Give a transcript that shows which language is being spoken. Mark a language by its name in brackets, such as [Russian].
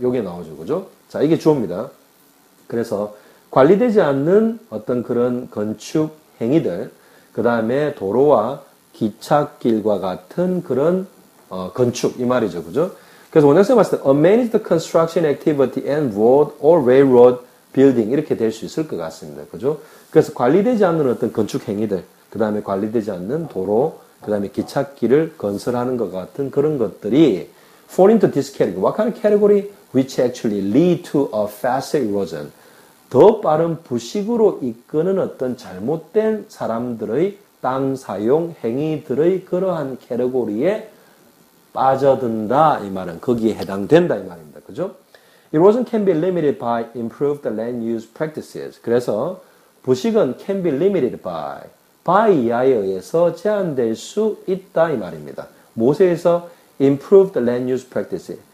[Korean] 요게 나오죠, 그죠? 자, 이게 주어입니다. 그래서 관리되지 않는 어떤 그런 건축 행위들, 그 다음에 도로와 기찻길과 같은 그런 건축, 이 말이죠, 그죠? 그래서 원장쌤 봤을 때 [English] A managed construction activity and road or railroad building [Korean] 이렇게 될 수 있을 것 같습니다, 그죠? 그래서 관리되지 않는 어떤 건축 행위들, 그 다음에 관리되지 않는 도로, 그 다음에 기찻길을 건설하는 것 같은 그런 것들이 [English] fall into this category. What kind of category? Which actually lead to a faster erosion. [Korean] 더 빠른 부식으로 이끄는 어떤 잘못된 사람들의 땅 사용 행위들의 그러한 캐테고리에 빠져든다 이 말은 거기에 해당된다 이 말입니다. 그죠? [English] Erosion can be limited by improved land use practices. [Korean] 그래서 부식은 [English] can be limited by [Korean] 이하에 의해서 제한될 수 있다 이 말입니다. 무엇에서 [English] improved land use practices.